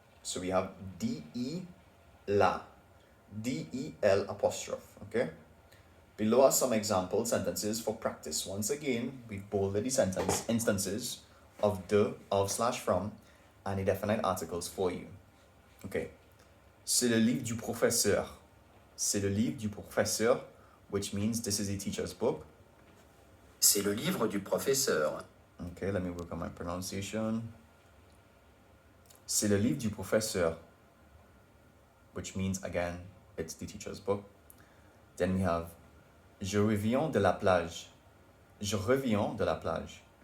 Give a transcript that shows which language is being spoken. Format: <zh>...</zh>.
<en>So we have de la, del apostrophe. Okay. Below are some example sentences for practice. Once again, we've bolded the sentence instances of de, of/from, and the definite articles for you. Okay.</en> <fr>C'est le livre du professeur. C'est le livre du professeur,</fr> <en>which means this is a teacher's book.</en> <fr>C'est le livre du professeur.</fr> <en>Okay, let me work on my pronunciation.</en> <fr>C'est le livre du professeur,</fr> <en>which means, again, it's the teacher's book. Then we have</en> <fr>Je reviens de la plage. Je reviens de la plage.</fr>